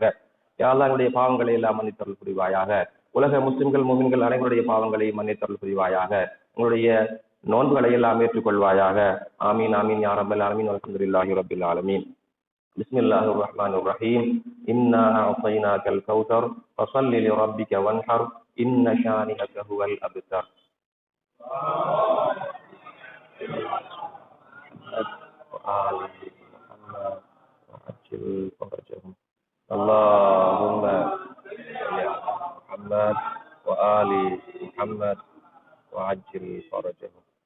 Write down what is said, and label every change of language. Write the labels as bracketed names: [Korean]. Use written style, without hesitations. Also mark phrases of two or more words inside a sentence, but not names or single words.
[Arabic] يا الله [Tamil] எங்களுடைய பாவங்களை எல்லாம் மன்னித்தருள் புரிவாயாக. உலக முஸ்லிம்கள் முஃமின்கள் அனைவருடைய பாவங்களை மன்னித்தருள் புரிவாயாக. உங்களுடைய நோன்புகளை எல்லாம் ஏற்றுக்கொள்வாயாக. [Arabic] آمين آمين يا رب العالمين. الحمد لله رب العالمين. بسم الله الرحمن الرحيم. إنا أعطيناك الكوثر فصل لربك وانحر إن شانئك هو الأبتر. اللهم صل على محمد وآل محمد وعجل فرجهم.